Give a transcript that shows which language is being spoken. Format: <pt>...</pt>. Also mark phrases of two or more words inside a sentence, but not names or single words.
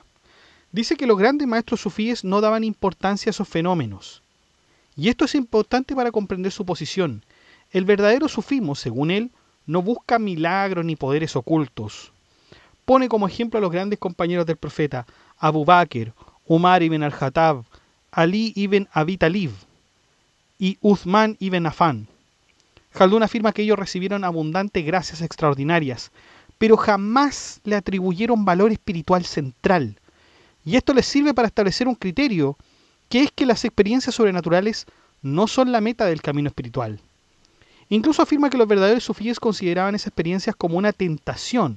<es>Dice que los grandes maestros sufíes no daban importancia a esos fenómenos. Y esto es importante para comprender su posición. El verdadero sufismo, según él, no busca milagros ni poderes ocultos. Pone como ejemplo a los grandes compañeros del profeta, Abu Bakr, Umar ibn al-Khattab, Ali ibn Abi Talib y Uthman ibn Affan. Khaldun afirma que ellos recibieron abundantes gracias extraordinarias, pero jamás le atribuyeron valor espiritual central. Y esto les sirve para establecer un criterio, que es que las experiencias sobrenaturales no son la meta del camino espiritual. Incluso afirma que los verdaderos sufíes consideraban esas experiencias como una tentación.</es>